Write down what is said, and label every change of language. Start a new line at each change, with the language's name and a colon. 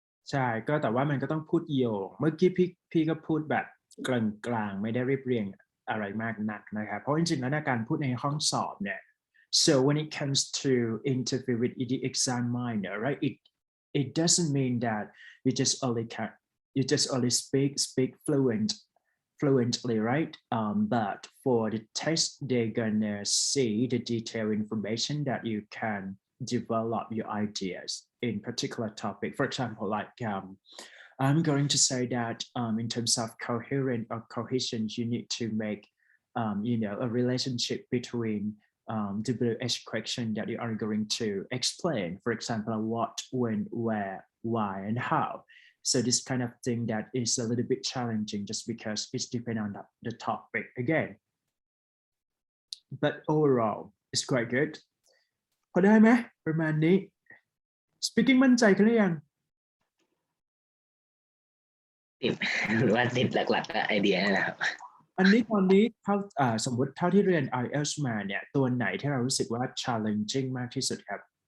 Thai: ใช่ก็แต่ว่ามันก็ต้องพูดโยงเมื่อกี้พี่ก็พูดแบบกลางไม่ได้เรียบเรียงอะไรมากนักนะครับเพราะจริงๆแล้วการพูดในห้องสอบเนี่ย
English: so when it comes to interview with the examiner, right, it doesn't mean that you just only speak fluently, right? But for the test, they're gonna see the detailed information that you can develop your ideas in particular topic. For example, like I'm going to say that in terms of coherent or cohesion, you need to make a relationship between WH question that you are going to explain. For example, what, when, where, why, and how. So this kind of thing that is a little bit challenging just because it's depending on the topic again. But overall, it's quite good.
Thai: พอได้ไหมประมาณนี้ Speaking มั่นใจกันหรือยัง หรือว่าติดหลักๆก็ไอเดียนะครับ อันนี้ตอนนี้สมมติเท่าที่เรียน Ielts มาเนี่ยตัวไหนที่เรารู้สึกว่า challenging มากที่สุดครับ